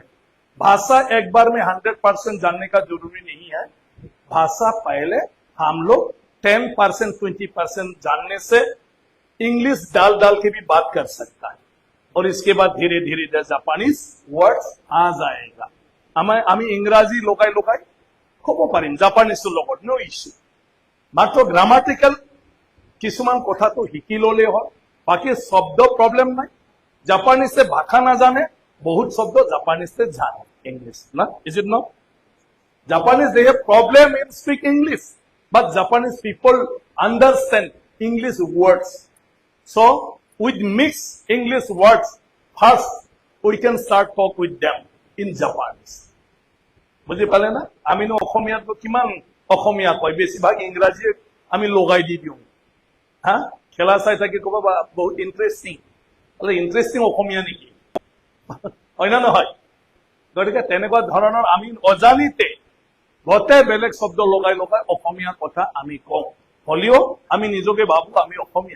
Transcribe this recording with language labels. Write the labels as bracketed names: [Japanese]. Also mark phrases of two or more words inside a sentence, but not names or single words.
[Hindi] भाषा एक बार में 100% जानने का जरूरी नहीं है। भाषा पहले हम लोग 10% 20% जानने से इंग्लिश डाल डाल के भी बात कर सकता है, और इसके बाद धीरे धीरे [English] Japanese words [Hindi] आ जाएगा। [Assamese] আমি ইংরাজি লোকাই লোকাই কব পাৰিম, জাপানিজৰ লগত নো ইস্যু। মাত্ৰ গ্ৰামাটিকেল কিছুমান কথা তো শিকি ললে হয়, বাকি শব্দ প্ৰব্লেম নাই। জাপানিজে ভাষা নাজানে, বহুত শব্দ জাপানিজে জানে ইংলিশ না, [English] Is it not? Japanese they have problem in speak English, but Japanese people understand English words. So with mixed English words, first we can start talk with them in Japanese. [Assamese] বুঝি পালে না? আমি নো অসমীয়াত কিমান অসমীয়া কয়, বেছিভাগ ইংৰাজী আমি লগাই দি দিওঁ। হ্যাঁ, খেলা চাই থাকি কব বহুত ইন্টারেস্টিং, বলে ইন্টারেস্টিং অসমীয়া নেকি, হয় না নহয়? গতিকে তেনেকুৱা ধৰণৰ আমি অজানিতে গোটেই বেলেগ শব্দ লগাই লগাই অসমীয়া কথা আমি কওঁ, হলেও আমি নিজকে ভাবো আমি অসমীয়া।